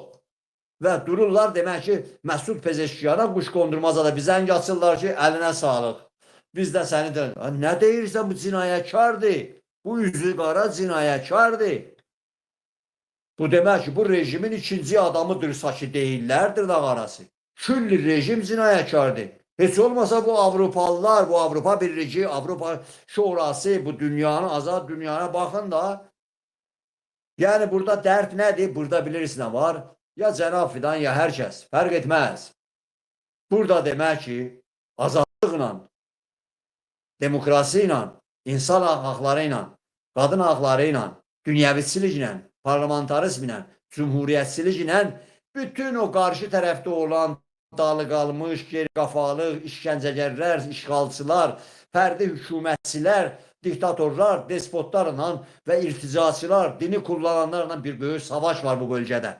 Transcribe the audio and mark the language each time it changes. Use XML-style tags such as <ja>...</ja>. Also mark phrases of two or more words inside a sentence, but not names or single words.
<az>Və dururlar demək ki, Məsud Pezeşkiyana quş qondurmazada bizə əng açırlar ki, əlinə sağlıq. Biz də səni deyir. Nə deyirsən, bu cinayətkardır. Bu üzü qara cinayətkardır. Bu demək ki, bu rejimin ikinci adamıdırsa ki, deyillərdir da qarası. Külli rejim cinayətkardır. Heç olmasa bu Avrupalılar, bu Avrupa Birliği, Avrupa Şurası, bu dünyanın, azad dünyana bakın da.</az> <tr>Yani burada dert nedir? Burada biliriz ne var? Ya Cenab-ı Fidan ya herkes. Fark etmez. Burada demek ki azadlıkla, demokrasiyle, insan haklarıyla, kadın haklarıyla, dünyavitçiliklə, parlamentarizmlə, cumhuriyyətçiliklə bütün o karşı tarafta olan dalı qalmış, geri kafalı, işgəncəgərlər, işğalçılar, fərdi hükümətçilər, diktatorlar, despotlarla ve irticaçılar, dini kullananlarla bir büyük savaş var bu bölgede.</tr>